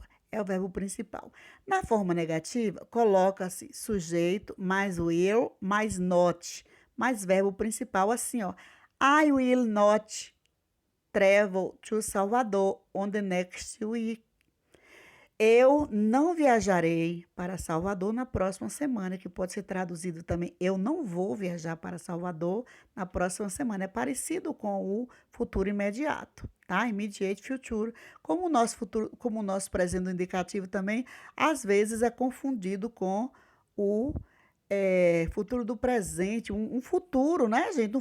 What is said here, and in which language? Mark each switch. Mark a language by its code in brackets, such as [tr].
[pt] É o verbo principal. Na forma negativa, coloca-se sujeito mais will mais not, mais verbo principal assim, ó. [en] I will not travel to Salvador on the next week. [pt] Eu não viajarei para Salvador na próxima semana, que pode ser traduzido também. Eu não vou viajar para Salvador na próxima semana. É parecido com o futuro imediato, tá? Immediate future. Como o nosso futuro, como o nosso presente indicativo também, às vezes é confundido com o futuro do presente, um futuro, né, gente?